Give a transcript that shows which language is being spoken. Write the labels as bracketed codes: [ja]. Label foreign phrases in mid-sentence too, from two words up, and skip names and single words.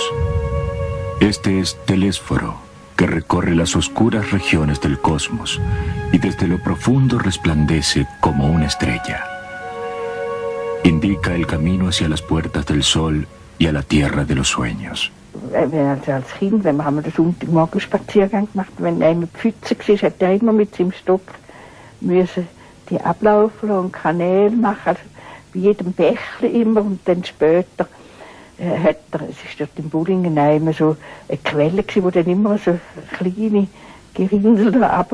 [es] Este es Telésforo, que recorre las oscuras regiones del cosmos y desde lo profundo resplandece como una estrella. Indica el camino hacia las puertas del sol y a la tierra de los sueños. [de] Als Kind, wenn wir den Sonntagmorgen Spaziergang gemacht, wenn einer Pfütze war, hat er immer mit seinem Stock müssen die ablaufen und Kanäle machen, also bei jedem Bächli immer. Und dann später es ist dort in Bollingen immer so eine Quelle gewesen, wo dann immer so kleine Gerinnsel da runter sind.